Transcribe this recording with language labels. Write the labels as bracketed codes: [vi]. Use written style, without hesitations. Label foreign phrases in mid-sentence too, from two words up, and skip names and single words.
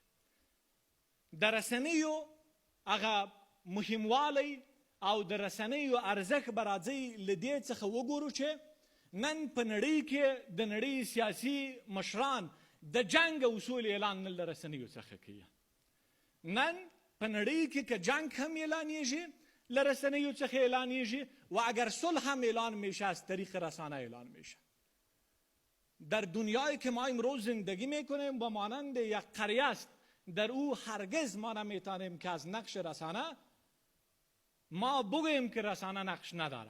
[ps] د رسنیو هغه مهموالی او د رسنیو ارزښت به راځي له دې څخه وګورو چې نن په نړۍ کې د نړۍ سیاسي مشران د جنګ اصول اعلان نه له رسنیو څخه کوي. نن په نړۍ کې که جنگ هم اعلانیږي له رسنیو څخه اعلانیږي [fa] و اگر صلح هم اعلان میشه از طریق رسانه اعلان میشه. در دنیایی که ما امروز زندگی میکنیم و مانند یک قریه است، در او هرگز ما نمیتونیم که از نقش رسانه ما بگوییم که رسانه نقش نداره.